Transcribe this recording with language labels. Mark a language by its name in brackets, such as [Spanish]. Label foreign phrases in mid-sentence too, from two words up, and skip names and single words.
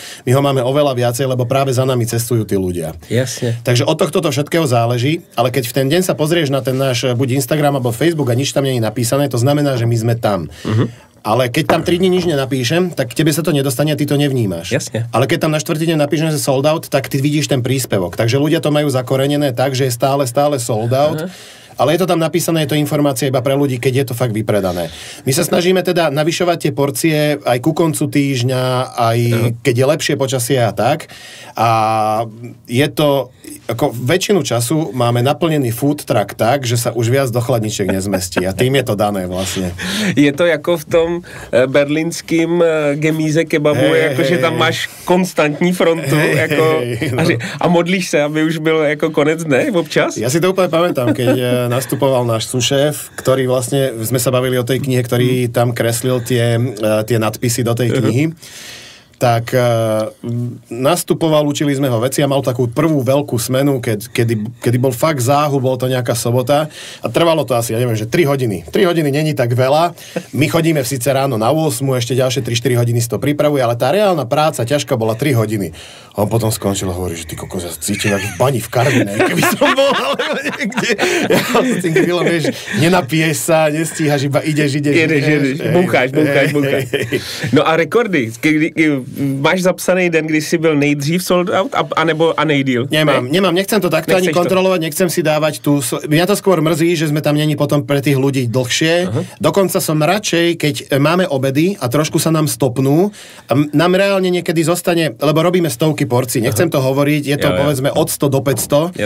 [Slovak] My ho máme oveľa viacej, lebo práve za nami cestujú tí ľudia. Jasne. Takže od tohto to všetkého záleží, ale keď v ten deň sa pozrieš na ten náš buď Instagram alebo Facebook a nič tam nie je napísané, to znamená, že my sme tam. Ale keď tam 3 dní nič nenapíšem, tak tebe sa to nedostane a ty to nevnímaš. Jasne. Ale keď tam na 4. deň napíšem, že [English] sold out, [Slovak] tak ty vidíš ten príspevok. Takže ľudia to majú zakorenené tak, že je stále [English] sold out. [Slovak] Ale je to tam napísané, je to informácia iba pre ľudí, keď je to fakt vypredané. My sa snažíme teda navyšovať tie porcie aj ku koncu týždňa, aj keď je lepšie počasie a tak. A je to, ako väčšinu času máme naplnený food truck tak, že sa už viac do chladničiek nezmestí. A tým je to dané vlastne. [Czech] Je to jako v tom berlínským gemíze kebabu, jakože tam máš konstantní frontu a modlíš se, aby už byl jako konec dne občas? [Slovak] Ja si to úplne pamätám, keď nastupoval náš sušéf, ktorý vlastne, sme sa bavili o tej knihe, ktorý tam kreslil tie nadpisy do tej knihy. Tak nastupoval, učili sme ho veci a mal takú prvú veľkú smenu, kedy bol fakt záhu, bol to nejaká sobota a trvalo to asi, ja neviem, že 3 hodiny. 3 hodiny není tak veľa. My chodíme síce ráno na 8, ešte ďalšie 3-4 hodiny si to pripravuje, ale tá reálna práca ťažká bola 3 hodiny. A on potom skončil a hovorí, že ty kokos, ja cítim jak v bani v Karvinej, keby som bol alebo niekde. Ja s tým chvíľom, vieš, nenapiješ sa, nestíhaš, iba ideš. Jedeš, búcháš. [Czech] No a rekordy, máš zapsaný den, kdy jsi byl nejdřív [English] sold out, [Czech] a nejdýl? [Slovak] Nemám, nechcem to takto ani kontrolovať, nechcem si dávať tu... Mňa to skôr mrzí, že sme tam není potom pre tých ľudí dlhšie. Dokonca som radšej, keď máme obedy a trošku sa nám stopnú, nám reálne niekedy zostane, lebo robíme stovky porcií, nechcem to hovoriť, je to povedzme od 100 do 500.